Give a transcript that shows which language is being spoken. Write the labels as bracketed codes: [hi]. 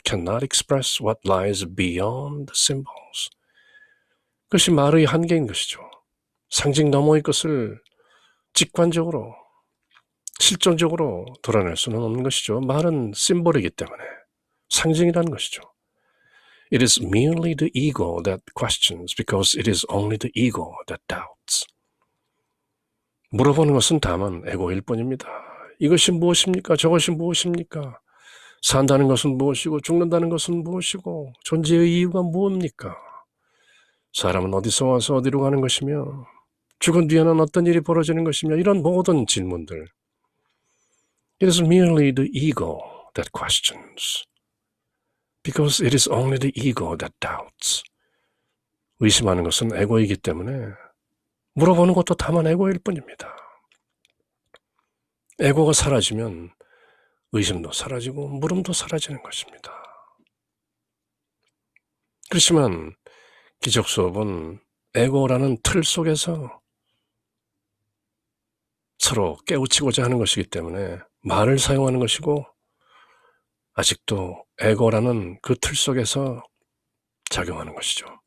[en] Cannot express what lies beyond the symbols. [ko] 그것이 말의 한계인 것이죠. 상징 너머의 것을 직관적으로, 실존적으로 드러낼 수는 없는 것이죠. 말은 심볼이기 때문에, 상징이라는 것이죠. [en] It is merely the ego that questions because it is only the ego that doubts. [ko] 물어보는 것은 다만 에고일 뿐입니다. 이것이 무엇입니까? 저것이 무엇입니까? 산다는 것은 무엇이고 죽는다는 것은 무엇이고 존재의 이유가 무엇입니까? 사람은 어디서 와서 어디로 가는 것이며 죽은 뒤에는 어떤 일이 벌어지는 것이며 이런 모든 질문들. [en] It is merely the ego that questions because it is only the ego that doubts. [ko] 의심하는 것은 에고이기 때문에 물어보는 것도 다만 에고일 뿐입니다. 에고가 사라지면 의심도 사라지고 물음도 사라지는 것입니다. 그렇지만 기적 수업은 에고라는 틀 속에서 서로 깨우치고자 하는 것이기 때문에 말을 사용하는 것이고, 아직도 에고라는 그 틀 속에서 작용하는 것이죠.